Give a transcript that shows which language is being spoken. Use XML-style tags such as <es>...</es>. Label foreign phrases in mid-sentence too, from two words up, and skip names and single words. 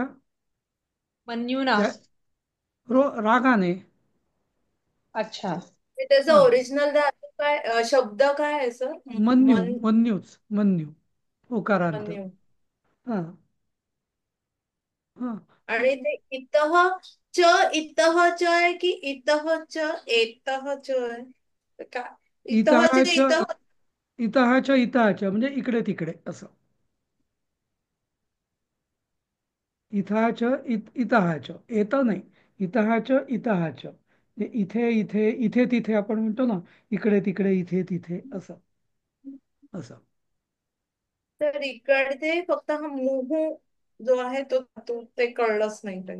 <mr>मन्युना. त्या रागाने. अच्छा. त्याचं हा ओरिजिनल धातू काय शब्द काय आहे सर? मन्यू, मन मन्यूच मन्यू, ओकारांत. मन्यू. हा हा आणि ते इतः च, इतः च आहे की इतः च एतः च आहे का? इतःचे इतहाच, इतः. इतहाच इतहाच म्हणजे इकडे तिकडे असं. इथाच इतहाच, येत नाही. इतहाच इतहाच म्हणजे इथे इथे इथे तिथे आपण म्हणतो ना, इकडे तिकडे इथे तिथे असं. असं. तर इकडे फक्त हा मुहू जो आहे तो धातू ते कळलंच नाही काही.</mr>